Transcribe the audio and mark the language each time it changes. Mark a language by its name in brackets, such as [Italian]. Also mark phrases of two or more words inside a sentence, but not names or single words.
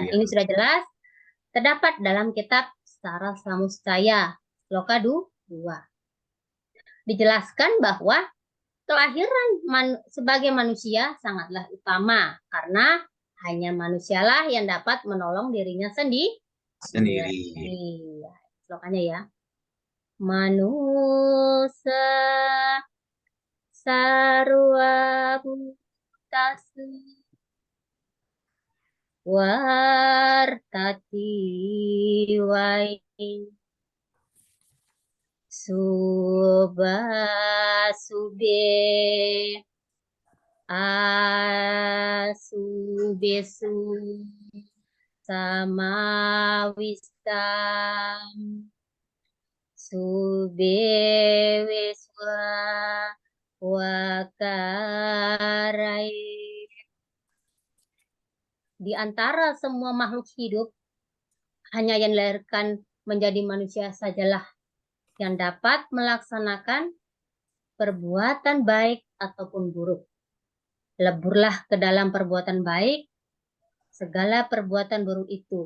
[Indonesian] Ini sudah jelas terdapat dalam kitab Sara Samustaya Loka 2. Dijelaskan bahwa kelahiran sebagai manusia sangatlah utama karena hanya manusialah yang dapat menolong dirinya sendiri. Ya, slokannya, ya. [Sanskrit] Manusa sarwa bhutasu. wartati wai subasube asubesu samawistam subeweswa wakarai. [Indonesian] Di antara semua makhluk hidup, hanya yang dilahirkan menjadi manusia sajalah yang dapat melaksanakan perbuatan baik ataupun buruk. Leburlah ke dalam perbuatan baik, segala perbuatan buruk itu.